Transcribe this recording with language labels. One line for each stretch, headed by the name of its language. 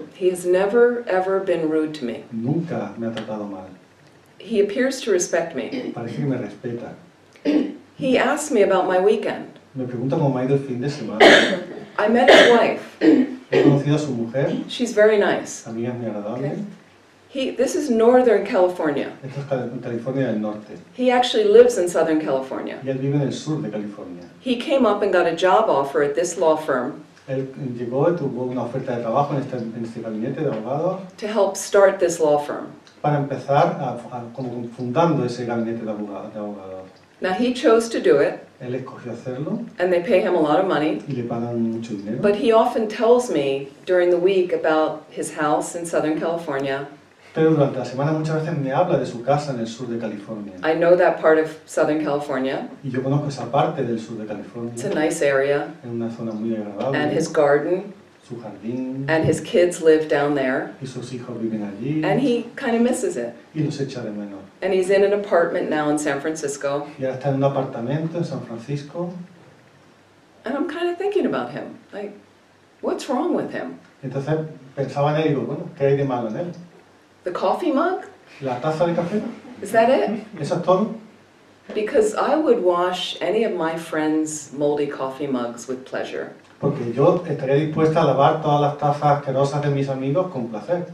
English: He has never, ever been rude to me.
Spanish: Nunca me ha tratado mal.
English: He appears to respect me.
Spanish: Parece que me respeta.
English: He asked me about my weekend.
Spanish: Me pregunta cómo me ha ido el fin de semana.
English: I met his wife.
Spanish: He conocido a su mujer,
English: She's very nice.
Spanish: también es muy agradable.
English: This is Northern California.
Spanish: Esto es en California del Norte.
English: He actually lives in Southern California.
Spanish: Y él vive en el sur de California.
English: He came up and got a job offer at this law firm
Spanish: Él llegó y tuvo una oferta de trabajo en este gabinete de abogados
English: to help start this law firm.
Spanish: para empezar como fundando ese gabinete de abogados.
English: Now he chose to do it,
Spanish: Él escogió hacerlo
English: and they pay him a lot of money,
Spanish: y le pagan mucho dinero.
English: but he often tells me during the week about his house in Southern California.
Spanish: Pero durante la semana muchas veces me habla de su casa en el sur de California.
English: I know that part of Southern California.
Spanish: Y yo conozco esa parte del sur de California.
English: It's a nice area,
Spanish: Es una zona muy agradable.
English: and his garden,
Spanish: Su jardín
English: and his kids live down there,
Spanish: y sus hijos viven allí
English: and he kind of misses it.
Spanish: y los echa de menos.
English: And he's in an apartment now in San Francisco,
Spanish: Y ahora está en un apartamento en San Francisco.
English: and I'm kind of thinking about him. Like, what's wrong with him?
Spanish: Entonces pensaba en él y digo, bueno, ¿qué hay de malo en él?
English: The coffee mug?
Spanish: ¿La taza de café?
English: Is that it?
Spanish: ¿Eso es todo?
English: Because I would wash any of my friends' moldy coffee mugs with pleasure.
Spanish: Porque yo estaría dispuesta a lavar todas las tazas asquerosas de mis amigos con placer.